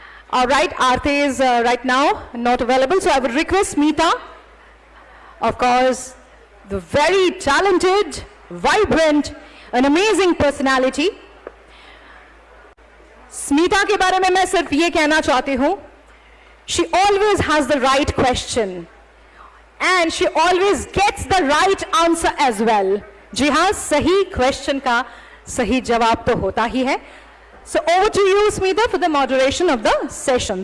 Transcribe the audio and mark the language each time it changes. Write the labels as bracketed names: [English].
[English] All right, Aarti is right now not available, so I would request Meeta, of course, the very talented, vibrant, an amazing personality. [Hindi] Smita के बारे में मैं सिर्फ ये कहना चाहती हूं, [English] she always has the right question and she always gets the right answer as well. [Hindi] जी हाँ, सही क्वेश्चन का सही जवाब तो होता ही है. [English] So over to you, Smita, for the moderation of the session.